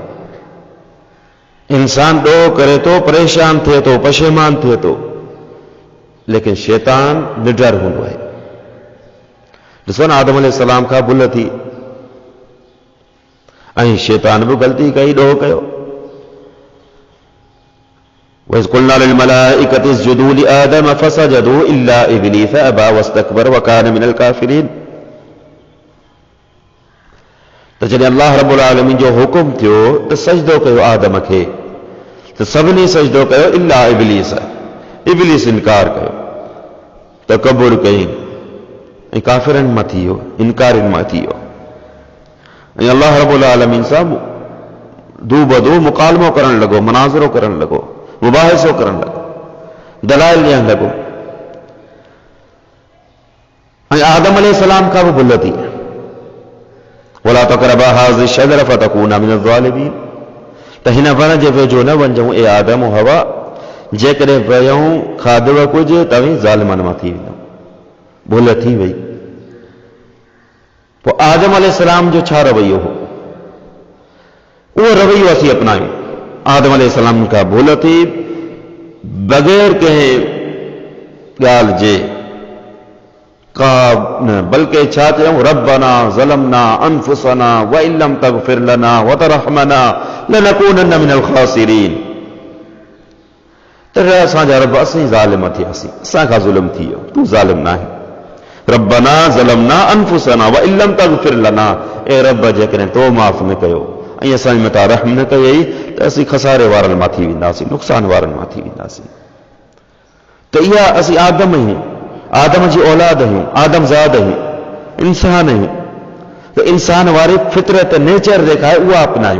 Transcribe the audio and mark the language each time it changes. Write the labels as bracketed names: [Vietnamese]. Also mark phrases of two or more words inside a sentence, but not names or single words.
[Sindhi] इंसान ॾोह करे थो, परेशान थिए थो, पशेमान थिए थो, लेकिन शैतान निडर हूंदो आहे। ॾिसो न आदम अलैहिस्सलाम खां भुल थी ऐं शैतान बि ग़लती कई, ॾोह कयो। [Arabic] وإذ قلنا للملائكة اسجدوا لآدم فسجدوا إلا إبليس أبى واستكبر وكان من الكافرين. [Sindhi] त जॾहिं अल्लाह रब्बुल आलमीन जो हुकुम थियो त सजदो कयो आदम खे, त सभिनी सजदो कयो इल्ला इब्लीस। इब्लीस इनकार कयो, तकबुर कई ऐं काफ़िरनि मां थी वियो, इनकारिन मां थी वियो। ऐं अल्लाह रब्बुल आलमीन सां दू बदू मुकालमो करण लॻो, मनाज़रो करण लॻो, मुबाहिसो करण लॻो, दलाइल ॾियण लॻो। ऐं आदम अलैहिस्सलाम खां बि भुल थी, [Arabic] ولا تقربا هذه الشجرة فتكونا من الظالمين. [Sindhi] त हिन वण जे वेझो न वञूं ए आदम हवा, जेकॾहिं वयूं खाधव कुझु तव्हीं ज़ालिमनि मां थी वेंदो। भुल थी वई। पोइ आदम अलैहिस्सलाम जो छा रवैयो हो, उहो रवैयो असीं अपनायूं। आदम अलैहिस्सलाम खां भुल थी, बग़ैर कंहिं ॻाल्हि जे का न, बल्कि छा चयूं, [Arabic] ربنا ظلمنا أنفسنا وإن لم تغفر لنا وترحمنا لنكونن من الخاسرين. [Sindhi] त असांजा रब असीं ज़ालिम थियासीं, असांखां ज़ुल्म थी वियो, तूं ज़ालिम न आहीं। [Arabic] ربنا ظلمنا أنفسنا وإن لم تغفر لنا, [Sindhi] ए रब जेकॾहिं तो माफ़ न कयो ऐं असांजे मथां रहम न कयई त असीं खसारे वारनि मां थी वेंदासीं, नुक़सान वारनि मां थी वेंदासीं। त इहा असीं आदम आहियूं, आदम जी औलाद आहियूं, आदम ज़ाद आहियूं, इंसान आहियूं। त इंसान वारी फितरत नेचर जेका आहे उहा अपनायूं।